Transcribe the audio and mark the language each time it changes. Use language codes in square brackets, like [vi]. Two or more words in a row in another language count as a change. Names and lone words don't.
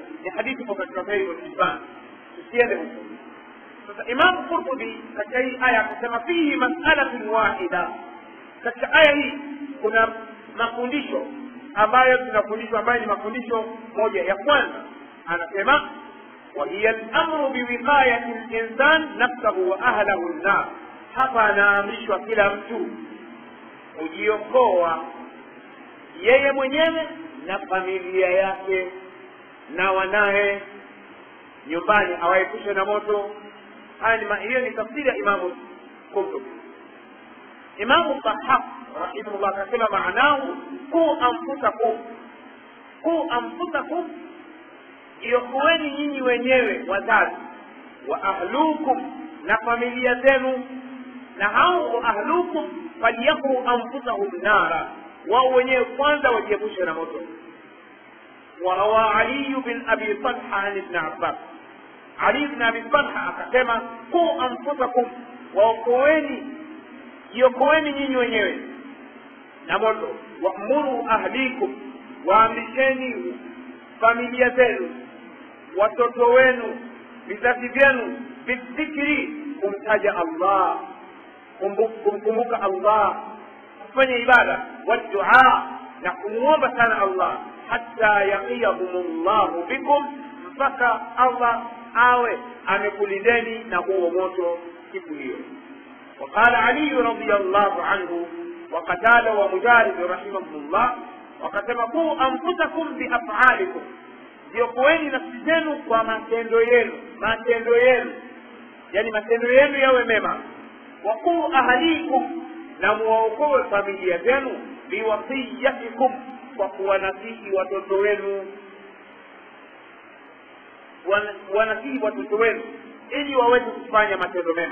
[sw] Ni hadithi kwa katika Sahih al-Bukhari, tusiende huko. Sasa Imam Qurtubi katika hii aya akasema [ar] فيه مسألة واحدة. [sw] Katika aya hii kuna mafundisho ambayo tunafundishwa, ambayo ni mafundisho moja. Ya kwanza anasema [ar] وهي الأمر بوقاية الإنسان نفسه وأهله النار. [sw] Hapa anaamrishwa kila mtu kujiokoa yeye mwenyewe na familia yake na wanae nyumbani, awaepushe na moto. Hiyo ni tafsiri ya Imamu Qurtubi. Imamu Tahaq rahimahullah akasema [ar] معناه قوا أنفسكم, [sw] iokoeni nyinyi wenyewe wazazi, [ar] وأهلكم, [sw] na familia zenu, na hao ahlukum [ar] فليقوا أنفسهم نارا, [sw] wao wenyewe kwanza wajiepushe na moto. [ar] وروى علي بن أبي طلحة عن ابن عباس, [sw] Ali ibn Abi Talha akasema [ar] قوا أنفسكم, [sw] iokoeni nyinyi wenyewe na moto. [ar] وأمروا أهليكم, [sw] waamrisheni familia zenu, watoto wenu, vizazi vyenu, bidhikri, kumtaja Allah, kumkumbuka Allah, kufanya ibada, wadua, na kumuomba sana Allah, [ar] حتى يقيهم الله بكم, [sw] mpaka Allah awe amekulindeni na huo moto siku hiyo. [ar] وقال علي رضي الله عنه وقتادة ومجاهد رحمهم الله وكتب قوا أنفسكم بأفعالكم, [sw] jiokoeni nafsi zenu kwa matendo yenu, yani matendo yenu yawe mema. [ar] وقوا أهليكم, [sw] na muwaokoe familia zenu, biwasiyatikum, kwa kuwanasihi watoto wenu, wanasihi watoto wenu ili waweze kufanya matendo mema.